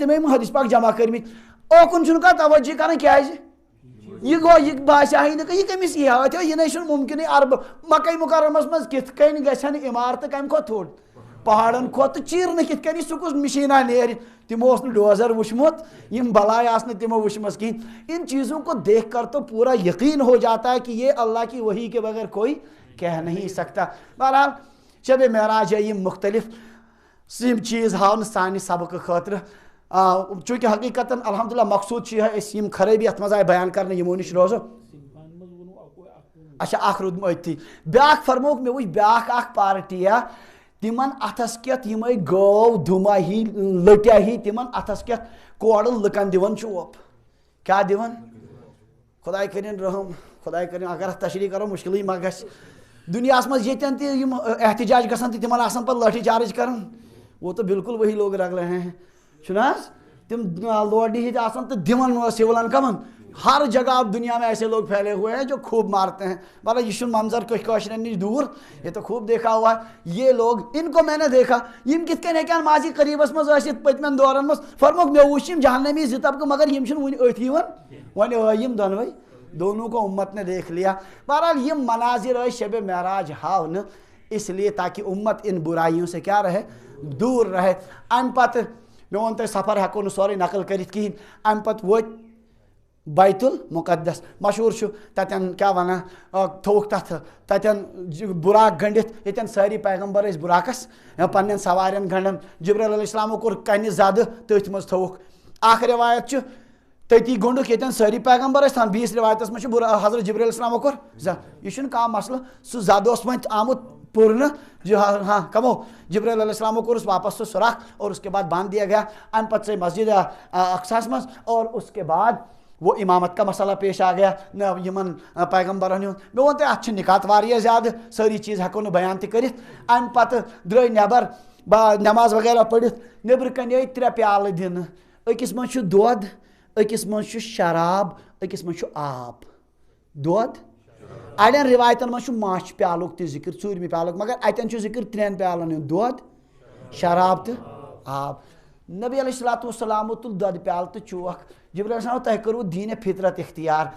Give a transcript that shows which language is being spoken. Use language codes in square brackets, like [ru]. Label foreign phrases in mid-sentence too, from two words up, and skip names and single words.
[ks] تِم یِم حدیث پاک جمع کٔرمٕتۍ اوکُن چھُنہٕ کانٛہہ توجہ کران کیٛازِ یہ گوٚو یہِ باسیٛاہٕے نہٕ یہِ کٔمِس یی ہا یہِ نَے چھُنہٕ مُمکِنٕے عربہٕ مکہ مکرمس منٛز کِتھ کٔنۍ گژھن عمارتہٕ کمہِ کھۄتہٕ تھوٚد پہاڑن کھۄتہٕ چیٖرنہٕ کِتھ کٔنۍ سُہ کُس مِشیٖنا نیرِ تِمو اوس نہٕ ڈوزر وٕچھمُت یِم بلاے آسہٕ نہٕ تِمو وٕچھمژ کِہیٖنۍ [ur] ان چیٖزوں کو دیکھ کر تو پورا یقین ہو جاتا ہے کہ یہ اللہ کی وحی کے بغیر کوئی کہہ نہیں سکتا [ks] بہرحال شب معراج ہے یِم مختلف یِم چیٖز ہاونہٕ سانہِ سبقہٕ خٲطرٕ چوٗنٛکہِ حقیٖقتاً الحمدللہ مقصوٗد چھُ یِہوٚے أسۍ یِم خرٲبی اتھ منٛز آیہِ بیان کرنہٕ یِمو نِش روزو اچھا اکھ روٗدمُت أتھی بیٛاکھ فرمووُکھ مےٚ وٕچھ بیٛاکھ اکھ پارٹیا تِمن اتھس کٮ۪تھ یِمے گٲو دُما ہی لٔٹیا ہی تِمن اتھس کٮ۪تھ کورٕ لُکن دِوان چوب کیٛاہ دِوان خۄداے کٔرِنۍ رحم خۄداے کٔرِنۍ اگر اتھ تشریح کرو مُشکلٕے ما گژھِ دُنیاہس منٛز ییٚتٮ۪ن تہِ یِم احتجاج گژھان تہٕ تِمن آسان پتہٕ لٲٹھی چارٕج کران [ur] وہ تو بالکل وہی لوگ رگ رہے ہیں [ks] چھُنہ حظ تِم لوڈی ہِتھ آسان تہٕ دِوان سِولن کمن [ur] ہر جگہ اب دنیا میں ایسے لوگ پھیلے ہوئے ہیں جو خوب مارتے ہیں مطلب یہ منظر [ks] کٲشرٮ۪ن نِش دوٗر [ur] یہ تو خوب دیکھا ہوا ہے یہ لوگ ان کو میں نے دیکھا [ks] یم کِتھ کٔنۍ ہیٚکن ماضی قریٖبس منٛز ٲسِتھ پٔتمٮ۪ن دورن منٛز فرموکھ مےٚ وٕچھ یِم جہنمی 2 طبقہٕ مگر یِم چھِنہٕ وُنہِ أتھۍ یِوان وۄنۍ ٲے یِم دۄنوَے [ur] دونوں کو امت نے دیکھ لیا [ks] بہرحال یِم مناظر ٲسۍ شب معراج ہاونہٕ [ur] اس لیے تاکہ امت ان برائیوں سے کیا رہے دور رہے [ks] امہِ پتہٕ مےٚ ووٚن تۄہہِ سفر ہٮ۪کو نہٕ سورُے نقل کٔرِتھ کِہیٖنۍ امہِ پتہٕ وٲتۍ بیت المقدس مشہوٗر چھُ تتٮ۪ن کیٛاہ وَنان تھوٚوُکھ تتھ تتٮ۪ن بُراک گٔنڈِتھ ییٚتٮ۪ن سٲری پیغمبر ٲسۍ بُراکس پننٮ۪ن سوارٮ۪ن گنٛڈان جبریٖل علیہ السلامو کوٚر کنہِ زدٕ تٔتھۍ منٛز تھوٚوُکھ اکھ رِوایت چھُ تٔتی گوٚنڈُکھ ییٚتٮ۪ن سٲری پیغمبر ٲسۍ تھاوان بیٚیِس رِوایتس منٛز چھُ حضرت جبریٖل علیہ السلامو کوٚر زد یہِ چھُنہٕ کانٛہہ مسلہٕ سُہ زد اوس وۄنۍ آمُت پُرنہٕ ہاں کمو جبریٖل علیہ السلامو کوٚرُس واپس سُہ سُراخ [ur] اور اس کے بعد باندھ دیا گیا [ks] امہِ پتہٕ ژاے مسجد اقصاہس منٛز [ur] اور اس کے بعد وہ امامت کا مسئلہ پیش آ گیا [ks] یِمن پیغمبرن ہُنٛد مےٚ ووٚن تۄہہِ اتھ چھِ نِکات واریاہ زیادٕ سٲری چیٖز ہٮ۪کو نہٕ بیان تہِ کٔرِتھ امہِ پتہٕ درٛاے نٮ۪بر نٮ۪ماز وغیرہ پٔرِتھ نیٚبرٕ کَنہِ آے 3 پیالہٕ دِنہٕ أکِس منٛز چھُ دۄد أکِس منٛز چھُ شراب أکِس منٛز چھُ آب دۄد اڑٮ۪ن رِوایتن منٛز چھُ ماچھ پیالُک تہِ ذِکر 4مہِ پیالُک مگر اتٮ۪ن چھُ ذِکر 3 پیالن ہُنٛد دۄد شراب تہٕ آب نبی علیہ الصلوۃ والسلامو تُل دۄدٕ پیالہٕ تہٕ چوکھ جبریٖل علیہ السلام تۄہہِ کٔروٕ دیٖنِ فطرت اختیار